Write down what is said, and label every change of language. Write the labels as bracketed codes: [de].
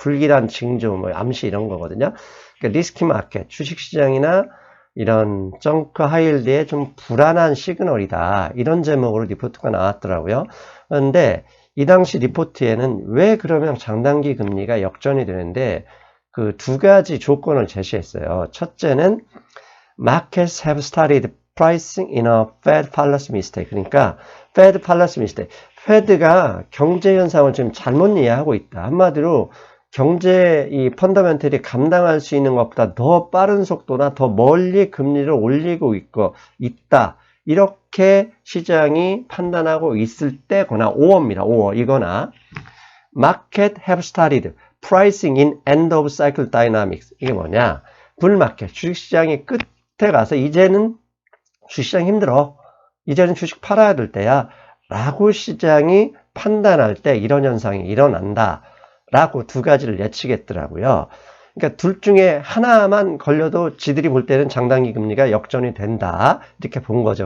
[ko] 불길한 징조, 뭐 암시 이런 거거든요. 그러니까 리스크 마켓, 주식시장이나 이런 정크 하이힐드의 좀 불안한 시그널이다. 이런 제목으로 리포트가 나왔더라고요. 그런데 이 당시 리포트에는 왜 그러면 장단기 금리가 역전이 되는데 그 두 가지 조건을 제시했어요. 첫째는 [en] Markets have started pricing in a Fed policy mistake. [ko] 그러니까 Fed policy mistake. Fed가 경제 현상을 지금 잘못 이해하고 있다. 한마디로 경제 이 펀더멘털이 감당할 수 있는 것보다 더 빠른 속도나 더 멀리 금리를 올리고 있다. 이렇게 시장이 판단하고 있을 때거나 5어입니다. 5어 이거나 [en] Market have started pricing in end of cycle dynamics. [ko] 이게 뭐냐? 불마켓 주식시장의 끝에 가서 이제는 주식시장 힘들어. 이제는 주식 팔아야 될 때야. 라고 시장이 판단할 때 이런 현상이 일어난다. 라고 두 가지를 예측했더라고요. 그러니까 둘 중에 하나만 걸려도 지들이 볼 때는 장단기 금리가 역전이 된다. 이렇게 본 거죠.